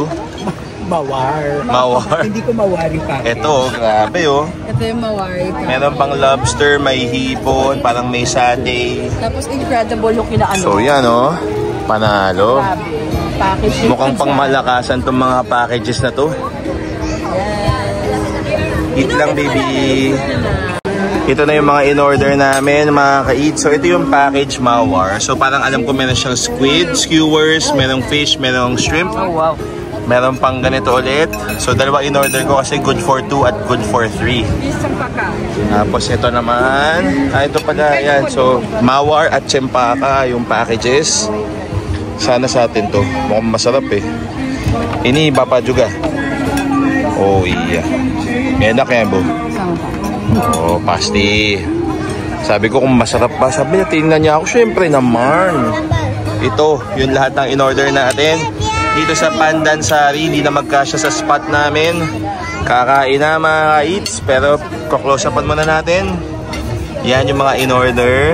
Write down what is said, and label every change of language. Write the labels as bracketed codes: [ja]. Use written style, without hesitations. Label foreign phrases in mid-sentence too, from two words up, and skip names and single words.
[tl] Mawar. Mawar. Hindi ko mawari pa. Ito, grabe oh. Ito yung mawari. Meron pang lobster, may hipon, parang may satay. Tapos incredible yung kinaano. So yan oh, panalo. Package. Mukhang pang malakasan tong mga packages na to. Eat lang baby. Ito na yung mga in-order namin, mga ka-eat. So ito yung package mawar. So parang alam ko meron siyang squid, skewers, merong fish, merong shrimp. Oh wow. Meron pang ganito ulit. So dalawa in-order ko kasi [en] good for 2 [tl] at [en] good for 3. [tl] Tapos ito naman. Ito pala yan. So mawar at tsempaka yung packages. Sana sa atin to. Mukhang masarap eh. [id] Ini Papa juga. Oh iya. Enak ya bu. Oh pasti. [tl] Sabi ko kung masarap ba. Sabi niya tingnan niya ako. Syempre naman. Ito yung lahat ng in-order natin. Dito sa Pandansari, hindi na magkasya sa spot namin. Kakain na mga eats, pero close upan muna natin. Yan yung mga in-order.